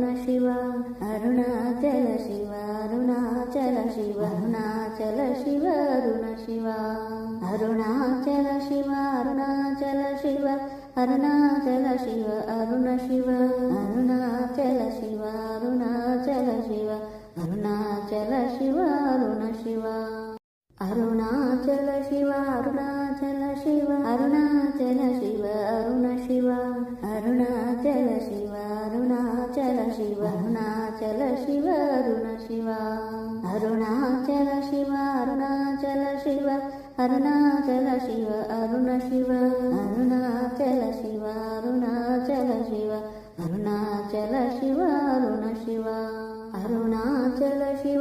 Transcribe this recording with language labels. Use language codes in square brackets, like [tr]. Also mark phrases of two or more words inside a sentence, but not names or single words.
[ta] சிவ அருணாச்சல சிவ அருணாச்சல சிவ அருணாச்சல சிவ அருண சிவ அருணாச்சல சிவ அருணாச்சல சிவ அருணாச்சல சிவ அருண சிவ அருணாச்சல சிவ அருணாச்சல சிவ அருணாச்சல சிவ அருண சிவ அருணாச்சல சிவ அருணாச்சல சிவ அருணாச்சல சிவ அருண சிவ [kn] ಶಿವ ಅರುಣ ಶಿವ ಅರುಣಾಚಲ ಶಿವ ಅರುಣಾಚಲ ಶಿವ ಅರುಣಾಚಲ ಶಿವ ಅರುಣ ಶಿವ ಅರುಣಾಚಲ ಶಿವ ಅರುಣಾಚಲ ಶಿವ ಅರುಣಾಚಲ ಶಿವ ಅರುಣ ಶಿವ ಅರುಣಾಚಲ ಶಿವ